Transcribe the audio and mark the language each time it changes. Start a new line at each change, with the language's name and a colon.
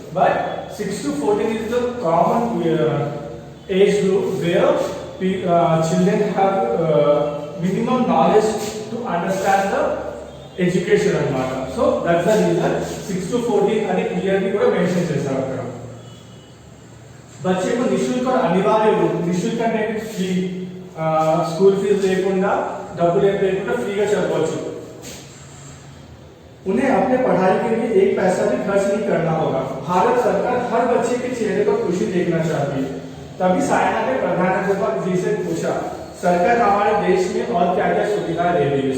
English: but 6 to 14 is the common age group where children have minimum knowledge to understand the education
Telugu: అన్నమాట. So
English: that's the reason
Telugu: 6 to 14 అని clearly కూడా mention చేశారు అక్కడ.
Hindi: बच्चे को निःशुल्क
Telugu: और अनिवार्य रूप, निःशुल्क అంటే ఫ్రీ, స్కూల్ ఫీజు లేకుండా డబ్బులు ఏం లేకుండా ఫ్రీగా చదవచ్చు.
Hindi: उन्हें अपने पढ़ाई के लिए एक पैसा भी खर्च नहीं करना होगा. भारत सरकार हर बच्चे के चेहरे पर खुशी देखना चाहती है. तभी सायना ने प्रधानाध्यापक जी से पूछा, सरकार हमारे देश में और क्या क्या सुविधाएं दे रही है.